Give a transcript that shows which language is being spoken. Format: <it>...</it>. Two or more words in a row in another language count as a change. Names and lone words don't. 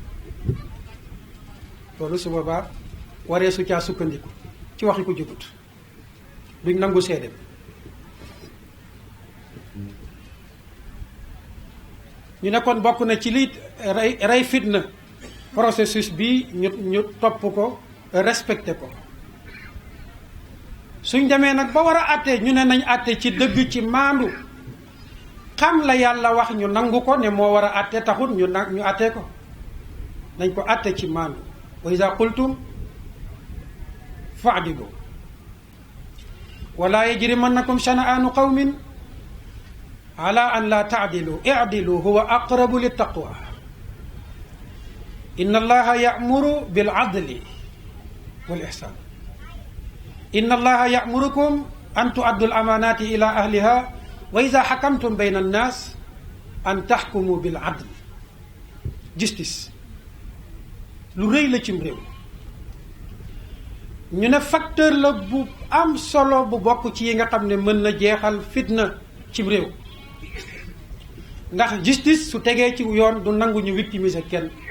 <wo>loolu su boobaa waree su caa sukkandiku ci waxi ko jubut duñ nangu seede ñu ne kon bokk na ci li rey fitna processus bi ñu topp ko respecté ko suñ demee nag ba war a àtte ñu ne nañ àtte ci dëgg ci maandu xam la yàlla wax ñu nangu ko ne moo war a àtte taxut ñu àtte ko nañ ko àtte ci maandu</wo> <ar>وإذا قلتم فاعدلوا ولا يجرمنكم شنآن قوم على ألا تعدلوا اعدلوا هو أقرب للتقوى إن الله يأمر بالعدل والإحسان إن الله يأمركم أن تؤدوا الأمانات إلى أهلها وإذا حكمتم بين الناس أن تحكموا بالعدل</ar> <wo>justice lu rëy la cim réew ñu ne facteur la bu am solo bu bokk ci yi nga xam ne mën na jeexal fitna cim réew ndax justice su tegee ci yoon du nangu ñu victimiser kenn</wo>